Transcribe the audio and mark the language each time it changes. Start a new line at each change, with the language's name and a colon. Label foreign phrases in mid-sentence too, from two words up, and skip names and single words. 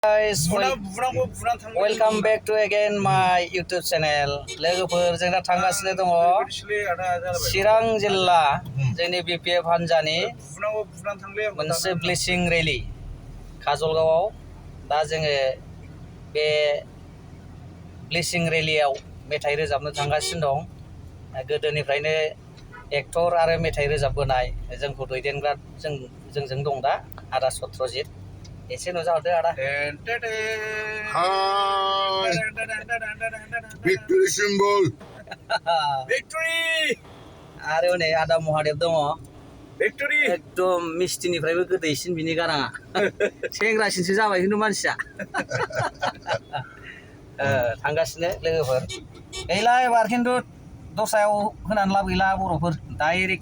English: Guys, welcome back to again my YouTube channel.
Bodo: लोगोफोर जों दा थांगासिनो दङ चिरां जिल्ला जोंनि BPF हान्जानि मोनसे ब्लेसिं रेलि काजलगावआव दा जोङो बे ब्लेसिं रेलियाव मेथाइ रोजाबनो थांगासिनो दं। गोदोनिफ्रायनो एक्टर आरो मेथाइ रोजाबबोनाय जोंखौ दैदेनग्रा जोंजों दं दा आदा सत्रजित एसे नुजाहरदो आदा।
English: Hi. Victory symbol. Victory.
Bodo: आरो नै आदा महादेव दङ। Victory. एकदम मिस्टिनिफ्रायबो गोदैसिन बिनि गाराङा। सेंग्रासिनसो जाबाय खिन्थु मानसिया। थांगासिनो लोगोफोर। गैला एबार खिन्थु दस्रायाव होनानै लाब गैला बर'फोर डाइरेक्ट